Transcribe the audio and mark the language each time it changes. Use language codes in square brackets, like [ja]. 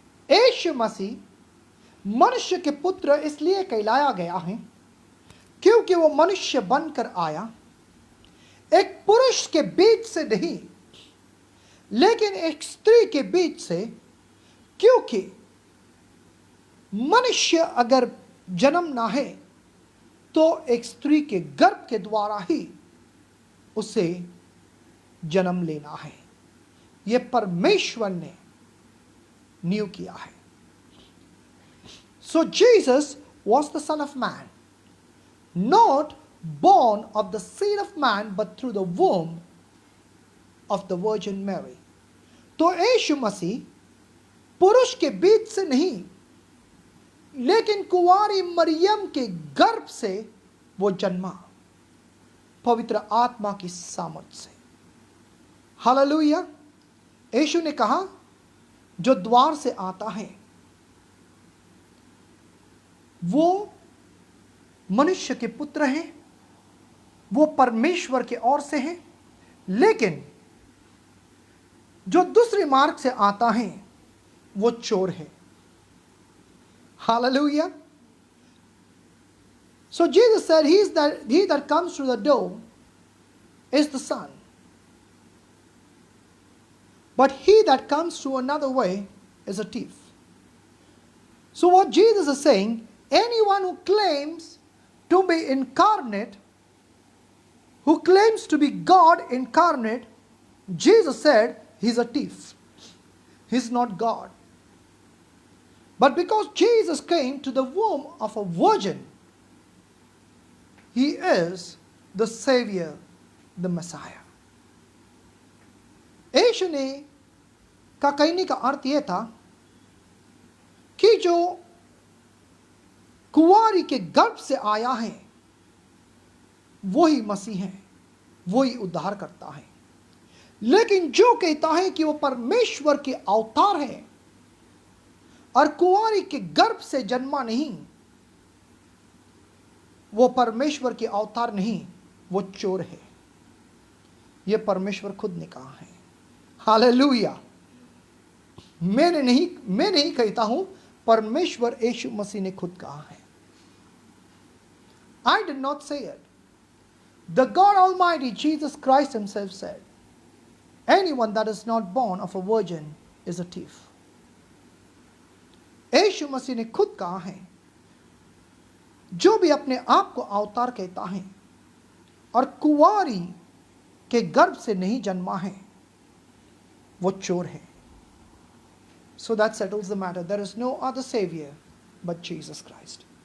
[hi] यीशु मसीह मनुष्य के पुत्र इसलिए कहलाया गया है क्योंकि वो मनुष्य बनकर आया, एक पुरुष के बीच से नहीं लेकिन एक स्त्री के बीच से। क्योंकि मनुष्य अगर जन्म ना है तो एक स्त्री के गर्भ के द्वारा ही उसे जन्म लेना है। यह परमेश्वर ने नियम किया है। [en] So Jesus was the Son of Man, not born of the seed of man but through the womb of the Virgin Mary. [hi] तो यीशु मसीह पुरुष के बीच से नहीं लेकिन कुंवारी मरियम के गर्भ से वो जन्मा, पवित्र आत्मा की सामर्थ से। हालेलुया। यीशु ने कहा जो द्वार से आता है वो मनुष्य के पुत्र हैं, वो परमेश्वर के ओर से हैं, लेकिन जो दूसरे मार्ग से आता है वो चोर है। [en] Hallelujah. So Jesus said, he that comes through the door is the son. But he that comes through another way is a thief. So what Jesus is saying, anyone who claims to be incarnate, who claims to be God incarnate, Jesus said he's a thief. He's not God. But because Jesus came to the womb of a virgin, he is the Savior, the Messiah. [hi] यीशु ने का कहने का अर्थ यह था कि जो कुंवारी के गर्भ से आया है वही मसीह है, वही उद्धार करता है। लेकिन जो कहता है कि वो परमेश्वर के अवतार है और कुंवारी के गर्भ से जन्मा नहीं, वो परमेश्वर के अवतार नहीं, वो चोर है। यह परमेश्वर खुद ने कहा है। हालेलुया। मैं नहीं कहता हूं, परमेश्वर यीशु मसीह ने खुद कहा है। [en] I did not say it. The God Almighty Jesus Christ himself said, anyone that is not born of a virgin is a thief. [hi] यीशु मसीह ने खुद कहा है जो भी अपने आप को अवतार कहता है और कुंवारी के गर्भ से नहीं जन्मा है वो चोर है। [en] So that settles the matter. There is no other Savior but Jesus Christ.